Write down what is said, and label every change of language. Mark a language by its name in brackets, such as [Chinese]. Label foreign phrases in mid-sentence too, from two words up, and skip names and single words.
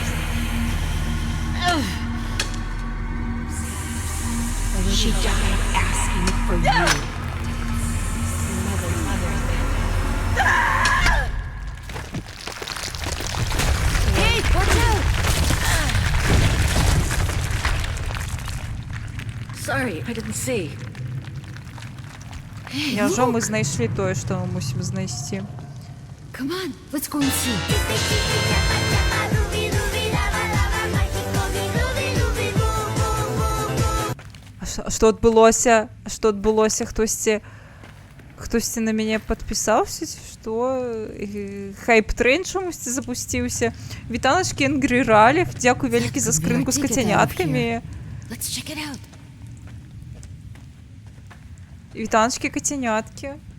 [English] She died asking for you. Hey, watch out! Sorry, I didn't see. [Belarusian] Няўжо мы знайшлі тое, што мы мусім знайсці? [English] Come on, let's go and see. [Belarusian] А што адбылося? Што адбылося? Хтосьці на мяне падпісаўся? Што? Хайп-трейн чамусьці запусціўся? Вітаначкі Энгрі Ралев, дзякуй вялікі за скрынку з кацяняткамі. [English] Let's check it out. [Belarusian] Вітаначкі кацяняткі.